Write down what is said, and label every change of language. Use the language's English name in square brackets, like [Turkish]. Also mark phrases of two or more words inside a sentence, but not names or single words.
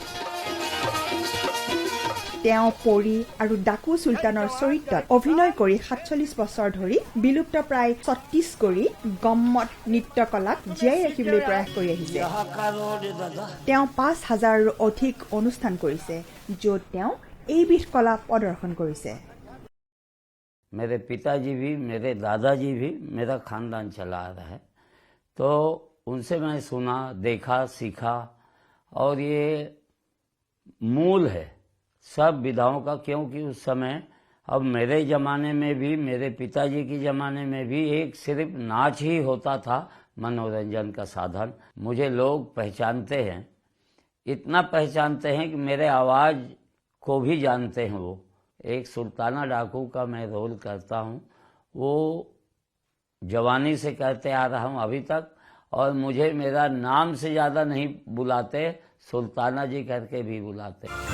[Assamese] তেওঁ পৰি আৰু ডাকু সুলতানৰ চৰিত্ৰত অভিনয় কৰি ৪৭ বছৰ ধৰি বিলুপ্তপ্ৰায় ছত্তীশগড়ী গম্মত নৃত্যকলাক জীয়াই ৰাখিবলৈ প্ৰয়াস কৰি আহিছে তেওঁ ৫,০০০ৰো অধিক অনুষ্ঠান কৰিছে য'ত তেওঁ এইবিধ কলা প্ৰদৰ্শন কৰিছে [Hindi] मेरे पिताजी भी मेरे दादाजी भी मेरा खानदान चला आ रहा है तो उनसे मैं सुना देखा सीखा और ये मूल है सब विधाओं का क्योंकि उस समय अब मेरे ज़माने में भी मेरे पिताजी के ज़माने में भी एक सिर्फ नाच ही होता था मनोरंजन का साधन मुझे लोग पहचानते हैं इतना पहचानते हैं कि मेरे आवाज़ को भी जानते हैं वो एक सुल्ताना डाकू का मैं रोल करता हूँ वो जवानी से करते आ रहा हूँ अभी तक और मुझे मेरा नाम से ज़्यादा नहीं बुलाते सुल्ताना जी करके भी बुलाते